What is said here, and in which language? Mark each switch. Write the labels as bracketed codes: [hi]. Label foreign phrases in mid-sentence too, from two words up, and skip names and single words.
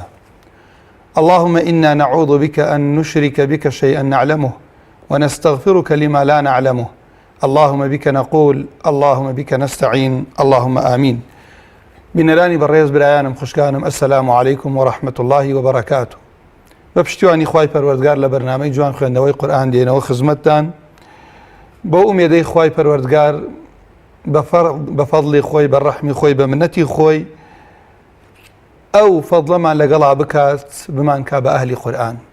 [ar] اللهم إنا نعوذ بك أن نشرك بك شيئا نعلمه ونستغفرك لما لا نعلمه. اللهم بك نقول، اللهم بك نستعين، اللهم آمين. [ckb] بنراني بالريز برایانم خوشکانم، [ar] السلام عليكم ورحمة الله وبركاته. [ckb] بپشتیوانی خوای پروردگار لبرنامه جوان خوێندنەوەی قورآن دێنەوە خزمەتتان بۆ ئومێدەی خوای پەروەردگار بە فەضڵی خۆی، بە ڕەحمی خۆی، بە منەتی خۆی ئەو فەضڵەمان لەگەڵا بکات، بمان کا بە ئەهلی قورآن.